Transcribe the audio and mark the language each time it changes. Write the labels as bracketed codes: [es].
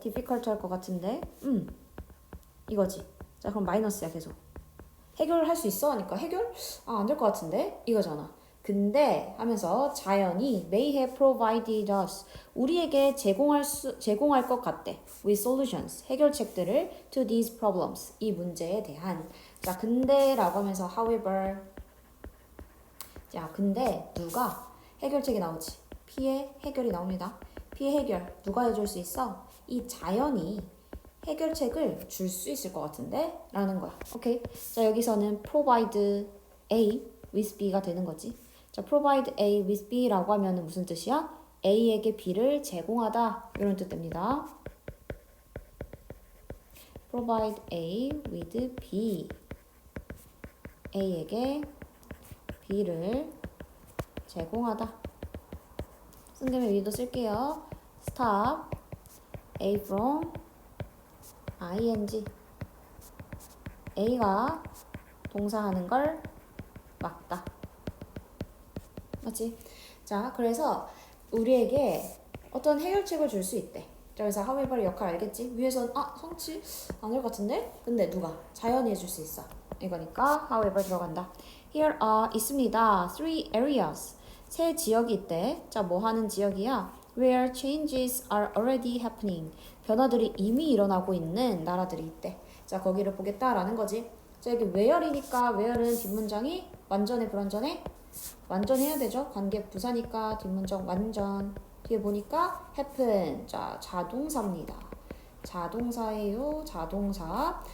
[ko] difficult 할 것 같은데? 이거지. 자, 그럼 마이너스야, 계속. 해결할 수 있어? 하니까 해결? 안 될 것 같은데? 이거잖아. 근데 하면서 자연이 [en] may have provided us [ko] 우리에게 제공할 것 같대. [en] with solutions [ko] 해결책들을 [en] to these problems [ko] 이 문제에 대한. 자, 근데라고 하면서 however 자, 근데 누가 해결책이 나오지? 피해 해결이 나옵니다. 피해 해결 누가 해줄 수 있어? 이 자연이 해결책을 줄 수 있을 것 같은데? 라는 거야. 오케이? 자, 여기서는 [en] provide A with B [ko] 가 되는 거지. 자, [en] provide A with B [ko] 라고 하면 무슨 뜻이야? A에게 B를 제공하다. 이런 뜻 됩니다. [en] provide A with B. [ko] A에게 B를 제공하다. 쓴 김에 위도 쓸게요. [en] stop A from ing [ko] A가 동사하는 걸 막다. 맞지? 자, 그래서 우리에게 어떤 해결책을 줄 수 있대. 그래서 however 역할 알겠지? 위에선 성취 안 될 것 같은데? 근데 누가? 자연이 해줄 수 있어. 이거니까 however 들어간다. [en] Here are [ko] 있습니다. [en] Three areas. [ko] 세 지역이 있대. 자, 뭐 하는 지역이야? [en] Where changes are already happening. [ko] 변화들이 이미 일어나고 있는 나라들이 있대. 자, 거기를 보겠다라는 거지. 자, 여기 where이니까 where는 뒷문장이 완전해, 불완전해? 완전해야 되죠. 관계 부사니까 뒷문장 완전. 뒤에 보니까 happen. 자, 자동사입니다. 자동사예요. 자동사.